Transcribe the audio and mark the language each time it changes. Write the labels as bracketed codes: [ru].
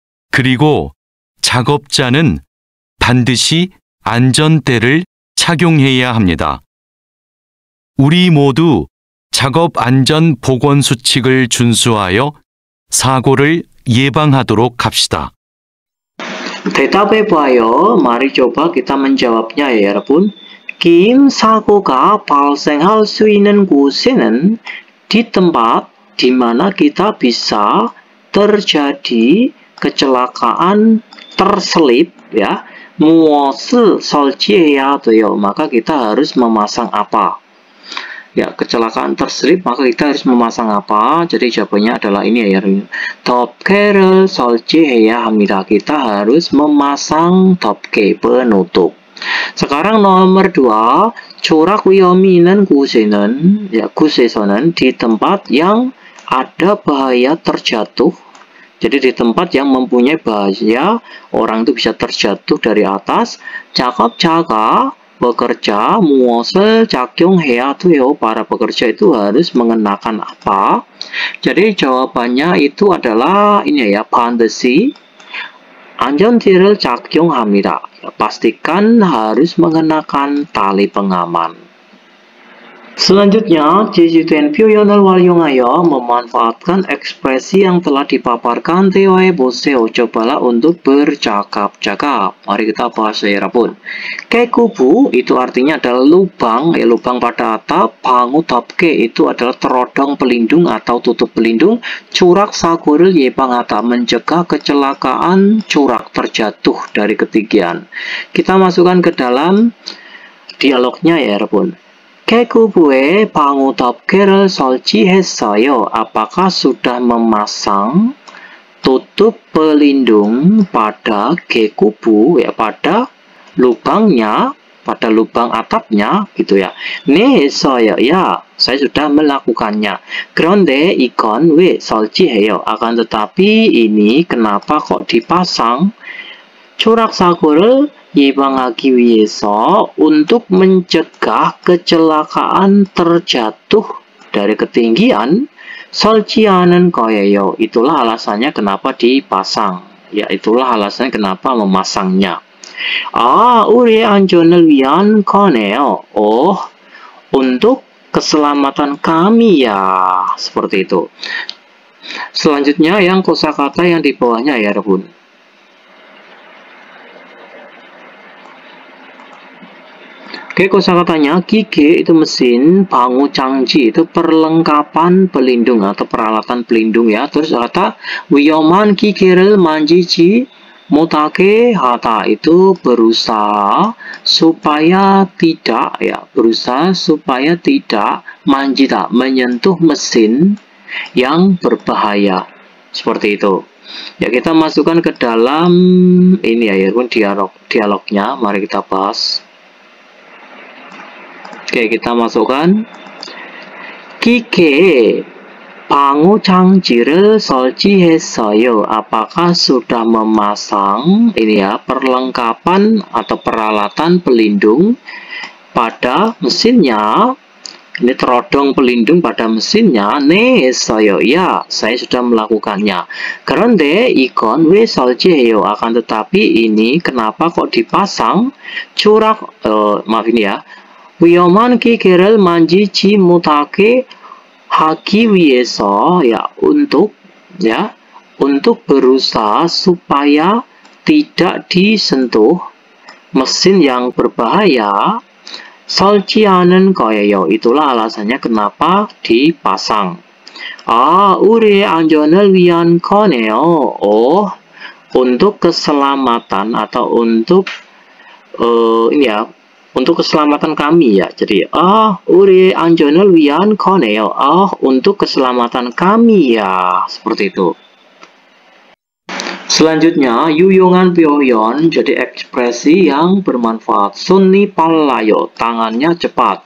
[ko] 그리고 작업자는 반드시 안전대를 착용해야 합니다. 우리 모두 작업 안전 보건 수칙을 준수하여 사고를 예방하도록 합시다. 대답해봐요. [id] mari coba kita menjawabnya ya 여러분. [ko] 긴 사고가 발생할 수 있는 곳에는, [id] di tempat di mana kita bisa terjadi kecelakaan terselip ya, [ko] 무엇을 설치해야 돼요. [id] Maka kita harus memasang apa? Ya, kecelakaan terselip maka kita harus memasang apa? Jadi jawabannya adalah ini ya. [ko] 덮개를 설치해야 합니다. [id] Kita harus memasang 덮개, penutup. Sekarang nomor 2, corak [ko] 위험이 있는 곳에는, [id] ya, 곳에서는 di tempat yang ada bahaya terjatuh. Jadi di tempat yang mempunyai bahaya, orang itu bisa terjatuh dari atas. [ko] 작업자가 [id] bekerja, [ko] 무엇을 착용해야 돼요. [id] Para pekerja itu harus mengenakan apa? Jadi jawabannya itu adalah ini ya, [ko] 반드시 안전띠를 착용합니다. [id] Pastikan harus mengenakan tali pengaman. Selanjutnya, [ko] 지지된 표현을 활용하여 [id] memanfaatkan ekspresi yang telah dipaparkan. [ko] 대화해보세요. [id] Cobalah untuk bercakap-cakap. Mari kita bahas ya, 여러분. 개구부 itu artinya adalah lubang, ya, lubang pada atap. 방우 덮개 itu adalah terodong pelindung atau tutup pelindung. Corak [ko] 사고를 예방하다, [id] mencegah kecelakaan, corak terjatuh dari ketinggian. Kita masukkan ke dalam dialognya ya, 여러분. [ko] 개구부에 방호 덮개를 설치했어요. [id] Apakah sudah memasang tutup pelindung pada 개구부, ya, pada lubangnya, pada lubang atapnya, gitu ya. [ko] 네, 했어요. [id] Ya, saya sudah melakukannya. [ko] 그런데 이건 왜 설치해요? [id] Akan tetapi ini kenapa kok dipasang? [ko] 추락 사고를 예방하기 위해서, [id] untuk mencegah kecelakaan terjatuh dari ketinggian, [ko] 설치하는 거예요. [id] Itulah alasannya kenapa dipasang. Ya, itulah alasannya kenapa memasangnya. [ko] 우리의 안전을 위한 거네요. [id] Oh, untuk keselamatan kami ya. Seperti itu. Selanjutnya yang kosakata yang di bawahnya ya, Rebun. Oke, kosakatanya 기계 itu mesin, 방호 장치 itu perlengkapan pelindung atau peralatan pelindung ya. Terus kata [ko] 위험한 기계를 만지지 못하게 하다 [id] itu berusaha supaya tidak, ya, berusaha supaya tidak manjita, menyentuh mesin yang berbahaya. Seperti itu. Ya, kita masukkan ke dalam ini ya, dialognya. Mari kita bahas. Oke, kita masukkan. [ko] 기계 방호 장치를 설치했어요. [id] Apakah sudah memasang ini ya, perlengkapan atau peralatan pelindung pada mesinnya? Ini terodong pelindung pada mesinnya. [ko] 네, 했어요. [id] Ya, saya sudah melakukannya. [ko] 그런데 이건 왜 설치해요? [id] Akan tetapi ini kenapa kok dipasang? Maaf ini ya. [ko] 위험한 기계를 만지지 못하게 하기 위해서, [id] ya, untuk berusaha supaya tidak disentuh mesin yang berbahaya. [ko] 설치하는 거예요. [id] Itulah alasannya kenapa dipasang. [ko] 우리의 안전을 위한 거네요. [id] Oh, untuk keselamatan atau untuk ini ya, untuk keselamatan kami ya. [ko] Jadi 우리의 안전을 위한 거네요. [id] untuk keselamatan kami ya. Seperti itu. Selanjutnya [ko] 유용한 표현, [id] jadi ekspresi yang bermanfaat. [ko] 손이 빨라요, [id] tangannya cepat.